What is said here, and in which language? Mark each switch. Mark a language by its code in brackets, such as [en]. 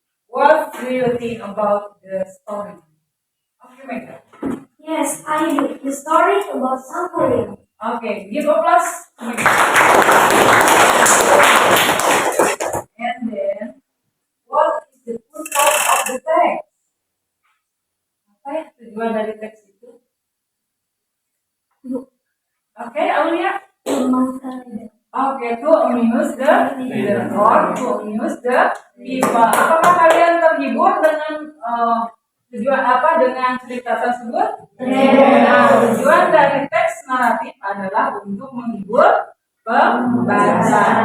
[en] What do you think about the story? Okay, Mega. Yes, I do. The story about Sangkuriang. Okay, give a plus. And then, what is the purpose of the text? [id] Apa ya tujuan dari teks itu? Oke, Aulia. [en] Okay, to amuse the reader or to amuse the people. [id] Apakah kalian terhibur dengan tujuan apa dengan cerita tersebut? Nah, tujuan dari teks naratif adalah untuk menghibur pembaca.